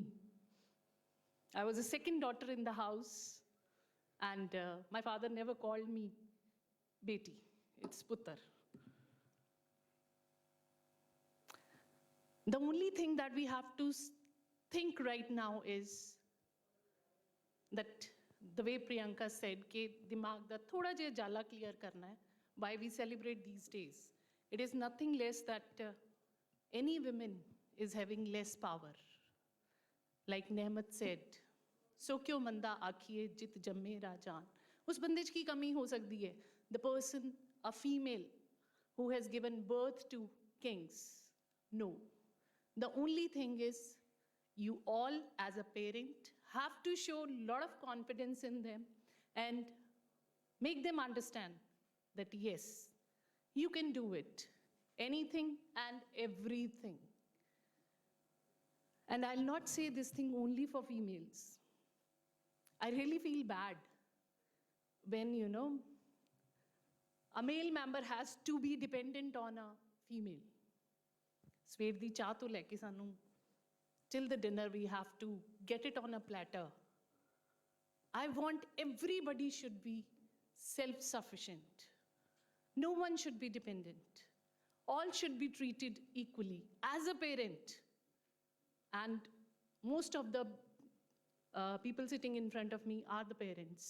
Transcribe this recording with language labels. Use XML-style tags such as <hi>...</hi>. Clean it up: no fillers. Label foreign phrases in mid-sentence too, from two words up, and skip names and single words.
<en>I was the second daughter in the house, and my father never called me Beti, it's Putar. The only thing that we have to think right now is that the way Priyanka said,</en> <pa>ਕਿ ਦਿਮਾਗ ਦਾ ਥੋੜਾ ਜਿਹਾ ਜਾਲਾ clear ਕਰਨਾ ਹੈ,</pa> <en>why we celebrate these days. It is nothing less that any woman is having less power. Like Nehmat said, so</en> <pa>ਕਿਉਂ ਮੰਦਾ ਆਖੀਐ ਜਿਤ ਜੰਮੇ ਰਾਜਾਨ. ਉਸ ਬੰਦੇ ਚ ਕੀ ਕਮੀ ਹੋ ਸਕਤੀ ਹੈ?</pa> <en>The person, a female, who has given birth to kings. No. The only thing is, you all as a parent have to show a lot of confidence in them and make them understand that yes, you can do it, anything and everything. And I'll not say this thing only for females. I really feel bad when, a male member has to be dependent on a female.</en> <pa>ਸਵੇਰ ਦੀ ਚਾਹ ਤੋਂ ਲੈ ਕੇ ਸਾਨੂੰ</pa> <en>till the dinner we have to get it on a platter. I want everybody should be self-sufficient. No one should be dependent. All should be treated equally as a parent. And most of the people sitting in front of me are the parents.</en>